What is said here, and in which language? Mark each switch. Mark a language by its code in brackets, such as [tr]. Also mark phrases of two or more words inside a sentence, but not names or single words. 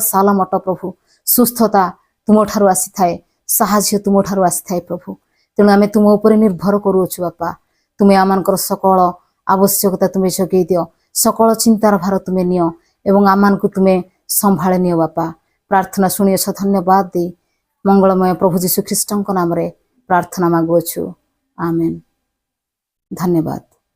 [or] ସାଲମ ଅଟ ପ୍ରଭୁ ସୁସ୍ଥତା ତୁମ ଠାରୁ ଆସି ଥାଏ ସାହାଯ୍ୟ ତୁମ ଠାରୁ ଆସି ଥାଏ ପ୍ରଭୁ ତେଣୁ ଆମେ ତୁମ ଉପର ନିର୍ଭର କରୁଛୁ ବାପା ତୁମେ ଆମମାନଙ୍କର ସକଳ ଆବଶ୍ୟକତା ତୁମେ ଯୋଗାଇ ଦିଅ ସକଳ ଚିନ୍ତାର ଭାର ତୁମେ ନିଅ ଏବଂ ଆମମାନଙ୍କୁ ତୁମେ ସମ୍ଭାଳି ନିଅ ବାପା ପ୍ରାର୍ଥନା ଶୁଣିଅଛ ଧନ୍ୟବାଦ ଦେ ମଙ୍ଗଳମୟ ପ୍ରଭୁ ଯୀଶୁ ଖ୍ରୀଷ୍ଟଙ୍କ ନାମ ରେ ପ୍ରାର୍ଥନା ମାଗୁଛୁ ଆମେନ ଧନ୍ୟବାଦ।